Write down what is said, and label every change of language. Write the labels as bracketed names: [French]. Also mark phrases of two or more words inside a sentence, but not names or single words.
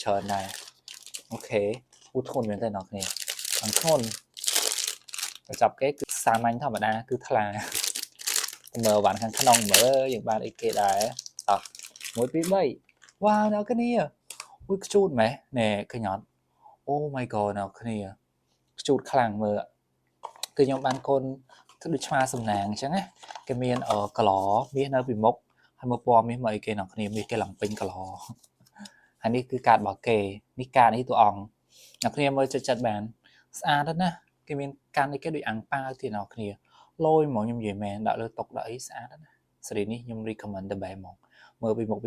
[Khmer] ច្រើនដែរអូខេពូធន់មែនទេអ្នកគ្នាអង្ធន់ចាប់គេគឺសាមញ្ញធម្មតាគឺថ្លាមើលវ៉ាន់ខាងក្នុងមើលយើងបានអីគេដែរតោះ1 2 3វ៉ាវអ្នកគ្នាអុយខ្ជូតមែនណែឃើញអត់ [English] Oh my god [Khmer] អ្នកគ្នាខ្ជូតខ្លាំងមើលគឺខ្ញុំបានកូនធ្វើដូចឆ្មាសំណាងអញ្ចឹងណាគេមានក ឡមាសនៅពីមុខហើយមើលពណ៌មាសមកអីគេអ្នកគ្នាមាសគេឡើងពេញកឡហើយនេះគឺកាតរបស់គេនេះកាតនេះតួអង្គអ្នកគ្នាមើលចិត្តបានស្អាតណាស់គេមានកាតនេះគេដូចអាំងប៉ាវទៀតអ្នកគ្នាលយហ្មងខ្ញុំនិយាយមែនដាក់លើតុដាក់អីស្អាតណាស់សេរីនេះខ្ញុំ recommend ទៅបែបហ្មងមើលពីមុខពី